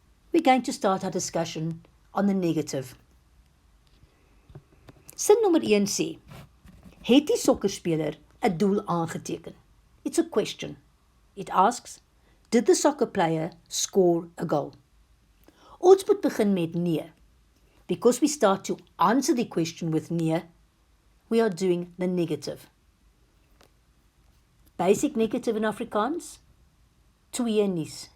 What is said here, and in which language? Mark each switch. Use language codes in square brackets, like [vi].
[en] We're going to start our discussion on the negative. [af] Sin nommer 1 sê, het die sokkerspeler 'n doel aangeteken? [en] It's a question. It asks, did the soccer player score a goal? [af] Ons moet begin met nee. [en] Because we start to answer the question with nee, we are doing the negative. Basic negative in Afrikaans, [af] twee nies.